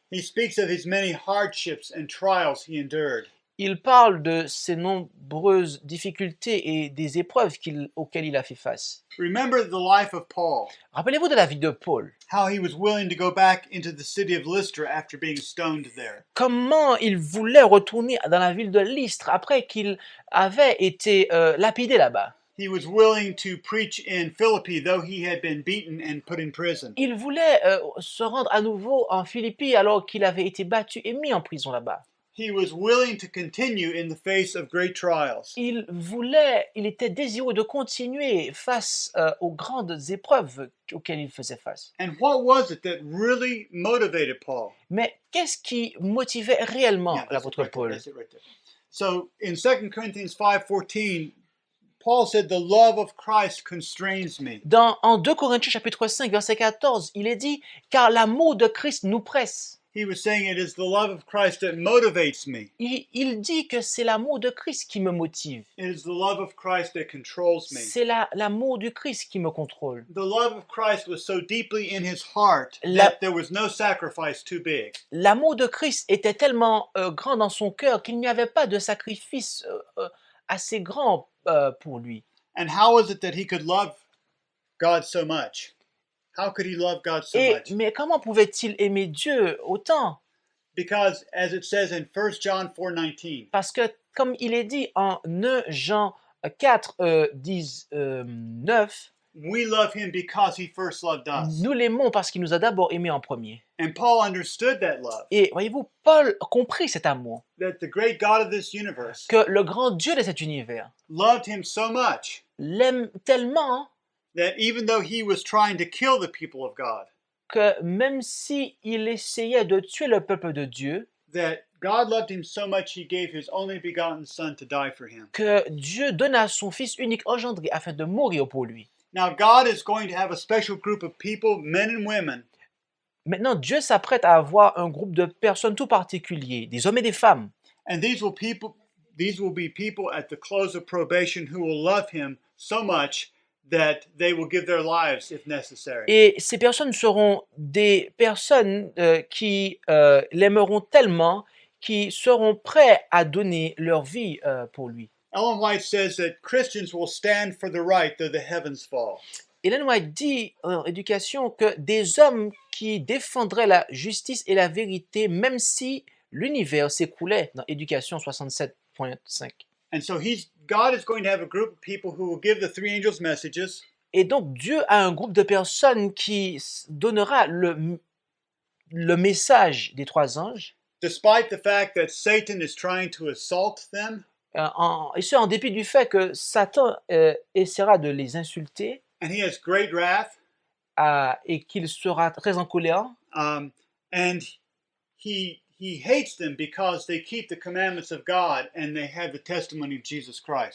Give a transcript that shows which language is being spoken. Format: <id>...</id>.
<en>he speaks of his many hardships and trials he endured.</en> <fr>il parle de ses nombreuses difficultés et des épreuves auxquelles il a fait face.</fr> <en>Remember the life of Paul,</en> <fr>Rappelez-vous de la vie de Paul.</fr> <en>how he was willing to go back into the city of Lystra after being stoned there.</en> <fr>Comment il voulait retourner dans la ville de Lystre après qu'il avait été lapidé là-bas.</fr> <en>He was willing to preach in Philippi, though he had been beaten and put in prison.</en> <fr>Il voulait se rendre à nouveau en Philippie alors qu'il avait été battu et mis en prison là-bas.</fr> <en>He was willing to continue in the face of great trials.</en> <fr>Il était désireux de continuer face aux grandes épreuves auxquelles il faisait face.</fr> <en>And what was it that really motivated Paul?</en> <fr>Mais qu'est-ce qui motivait réellement</fr> <en>Yeah, that's it</en> <fr>l'apôtre</fr> <en>right there,</en> <fr>Paul?</fr> <en>that's it right there. So in 2 Corinthians 5:14, Paul said, "The love of Christ constrains me."</en> <fr>En 2 Corinthiens chapitre 5 verset 14, il est dit « Car l'amour de Christ nous presse ».</fr> <en>He was saying it is the love of Christ that motivates me.</en> <fr>Il dit que c'est l'amour de Christ qui me motive.</fr> <en>It is the love of Christ that controls me.</en> <fr>C'est l'amour du Christ qui me contrôle.</fr> <en>The love of Christ was so deeply in his heart</en> <fr>La-</fr> <en>that there was no sacrifice too big.</en> <fr>L'amour de Christ était tellement grand dans son cœur qu'il n'y avait pas de sacrifice assez grand pour lui.</fr> <en>And how was it that he could love God so much? How could he love God so much?</en> <fr>Mais comment pouvait-il aimer Dieu autant?</fr> <en>Because as it says in 1 John 4:19,</en> <fr>Parce que, comme il est dit en 1 Jean 4, 19,</fr> <en>we love him because he first loved us.</en> <fr>nous l'aimons parce qu'il nous a d'abord aimés en premier.</fr> <en>And Paul understood that love,</en> <fr>Et voyez-vous, Paul comprit cet amour,</fr> <en>that the great God of this universe</en> <fr>que le grand Dieu de cet univers</fr> <en>loved him so much</en> <fr>l'aime tellement</fr> <en>that even though he was trying to kill the people of God,</en> <fr>que même si il essayait de tuer le peuple de Dieu,</fr> <en>that God loved him so much he gave his only begotten son to die for him.</en> <fr>que Dieu donna son Fils unique engendré afin de mourir pour lui.</fr> <en>Now God is going to have a special group of people, men and women,</en> <fr>Maintenant, Dieu s'apprête à avoir un groupe de personnes tout particulier, des hommes et des femmes.</fr> <en>and these will be people at the close of probation who will love him so much that they will give their lives if necessary.</en> <fr>Et ces personnes seront des personnes qui l'aimeront tellement, qui seront prêts à donner leur vie pour lui.</fr> <en>Ellen White says that Christians will stand for the right though the heavens fall.</en> <fr>Ellen White dit en éducation que des hommes qui défendraient la justice et la vérité, même si l'univers s'écroulait, dans Éducation 67.5.</fr> <en>And so God is going to have a group of people who will give the three angels messages,</en> <fr>Et donc Dieu a un groupe de personnes qui donnera le message des trois anges,</fr> <en>despite the fact that Satan is trying to assault them,</en> <fr>et ce en dépit du fait que Satan essaiera de les insulter</fr> <en>and he has great wrath,</en> <fr>et qu'il sera très en colère.</fr> <en>and he hates them because they keep the commandments of God and they have the testimony of Jesus Christ.</en>